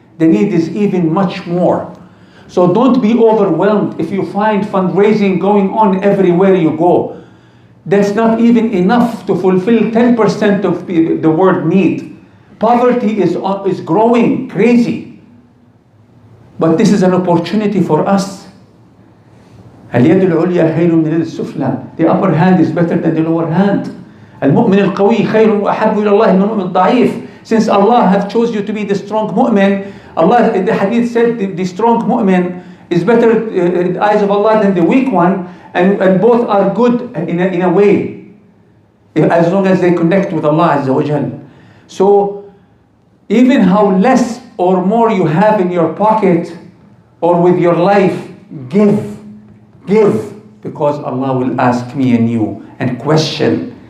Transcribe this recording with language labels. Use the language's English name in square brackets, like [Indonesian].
[English] The need is even much more. So don't be overwhelmed if you find fundraising going on everywhere you go. That's not even enough to fulfill 10% of the world need. Poverty is growing crazy. But this is an opportunity for us. [Arabic] اليد العليا خير من اليد السفلى. [English] The upper hand is better than the lower hand. [Arabic] المؤمن القوي خير وأحب إلى الله من المؤمن الضعيف. [English] Since Allah have chose you to be the strong mu'min, Allah in the hadith said the strong mu'min is better in the eyes of Allah than the weak one, and both are good in a way, as long as they connect with Allah Azza wa Jal. So even how less or more you have in your pocket or with your life, give, because Allah will ask me and you and question.